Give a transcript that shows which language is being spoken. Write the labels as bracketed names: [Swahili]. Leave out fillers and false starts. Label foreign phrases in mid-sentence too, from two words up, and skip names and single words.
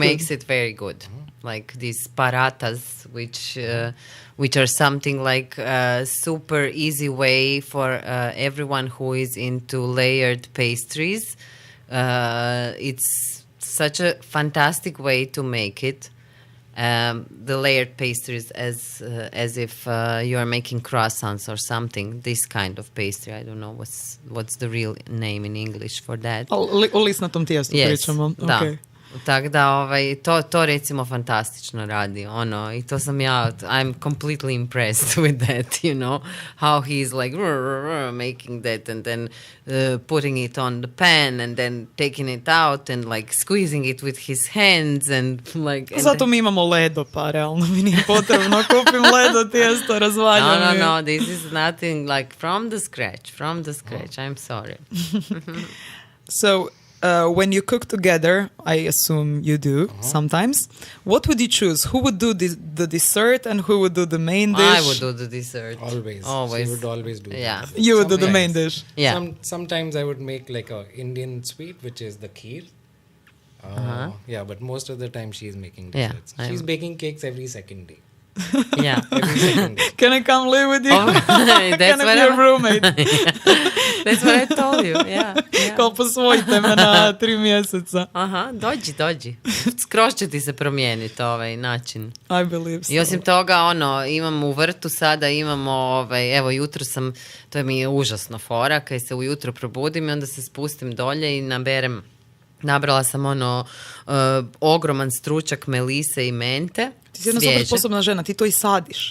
[English] makes it very good, like these parathas, which are something like a super easy way for everyone who is into layered pastries. It's such a fantastic way to make it. The layered pastries, as if you are making croissants or something. This kind of pastry, I don't know what's the real name in English for that. [Croatian] O lisnatom tijestu pričamo. Da. Okay. Tako da, to recimo fantastično radi, i to sam ja, [English] I'm completely impressed with that, how he's like making that and then putting it on the pan and then taking it out and like squeezing it with his hands and like... [Croatian] Zato mi imamo ledo, pa realno mi nije potrebno, kupim ledo, tijesto, razvaljam. [English] No, this is nothing like from the scratch, I'm sorry. So, when you cook together, I assume you do sometimes, what would you choose? Who would do the dessert and who would do the main dish? I would do the dessert. Always. She would always do Yeah. that. You would do the main dish. Yeah. Sometimes I would make like a Indian sweet, which is the kheer. Yeah, but most of the time she's making Yeah, desserts. She's baking cakes every second day. Yeah. Every second day. Can I come live with you? Oh, that's Can I what be your roommate? That's what I told you. Yeah. [Croatian] Kao posvojite me na 3 mjeseca. Aha, dođi. Skroz će ti se promijeniti ovaj način. [English] I believe so. [Croatian] I osim toga, imam u vrtu sada, imamo, evo jutro sam, to mi je užasno fora, kad se ujutro probudim i onda se spustim dolje i nabrala sam ogroman stručak melise i mente. Ti si jedna super sposobna žena, ti to i sadiš.